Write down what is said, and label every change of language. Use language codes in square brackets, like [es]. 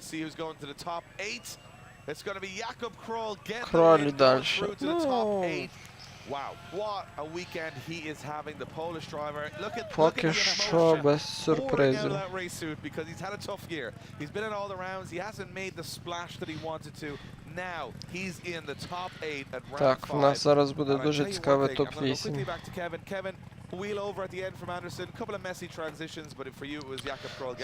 [en] Let's see who's going to the top 8. It's going to be Jakob Kroll getting through to the top 8. Wow, what a weekend he is having, the Polish driver. Look at [uk] Поки що без сюрпризів. [en] that race suit because he's had a tough year. He's been in all the rounds. He hasn't made the splash that he wanted to. Now he's in the top 8 at round 5. [uk] Так, в нас зараз буде дуже цікаве топ-8. [en] Kevin, wheel over at the end from Anderson. A couple of messy transitions, but for you it was Jakob Kroll getting